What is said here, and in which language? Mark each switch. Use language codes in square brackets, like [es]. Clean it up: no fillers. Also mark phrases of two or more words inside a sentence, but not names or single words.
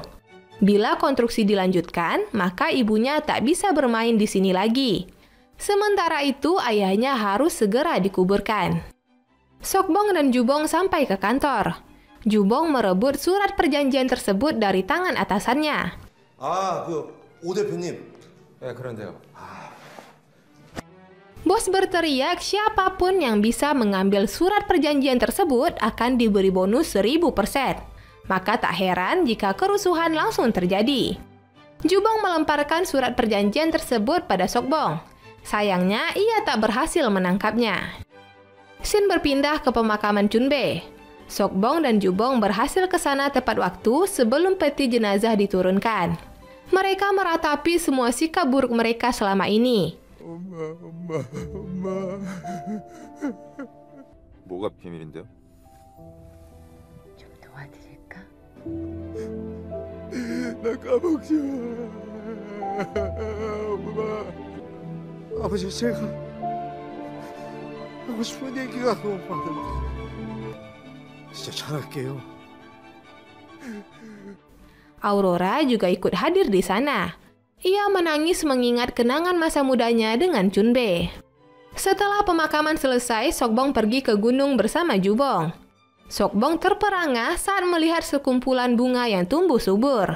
[id] Bila konstruksi dilanjutkan, maka ibunya tak bisa bermain di sini lagi. Sementara itu, ayahnya harus segera dikuburkan. Sokbong dan Jubong sampai ke kantor. Jubong merebut surat perjanjian tersebut dari tangan atasannya. [ko] 오 대표님. 네, 그런데요. [id] Bos berteriak siapapun yang bisa mengambil surat perjanjian tersebut akan diberi bonus 1000%. Maka tak heran jika kerusuhan langsung terjadi. Jubong melemparkan surat perjanjian tersebut pada Sokbong. Sayangnya, ia tak berhasil menangkapnya. Scene berpindah ke pemakaman Chunbe. Sokbong dan Jubong berhasil ke sana tepat waktu sebelum peti jenazah diturunkan. Mereka meratapi semua sikap buruk mereka selama ini. [ko] 뭐가 비밀인데요? 좀 도와드릴까? 나 까먹지 마. 아버지, 제가 하고 싶은 얘기가 너무 많은데 진짜 잘할게요. [id] Aurora juga ikut hadir di sana. Ia menangis mengingat kenangan masa mudanya dengan Chunbe. Setelah pemakaman selesai, Sokbong pergi ke gunung bersama Jubong. Sokbong terperangah saat melihat sekumpulan bunga yang tumbuh subur.